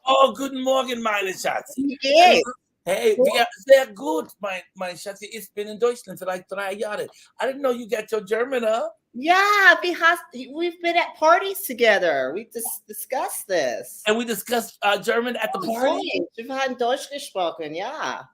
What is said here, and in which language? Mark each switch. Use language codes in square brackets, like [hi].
[de] Oh, guten Morgen, meine Schatz. [en] Yes. [de] Hey, sehr gut, mein Schatz. Ich bin in Deutschland für like 3 Jahre. [en] I didn't know you got your German up. Yeah, because we've been at parties together. We just discussed this. And we discussed German at the party? [de] Wir haben Deutsch gesprochen, ja.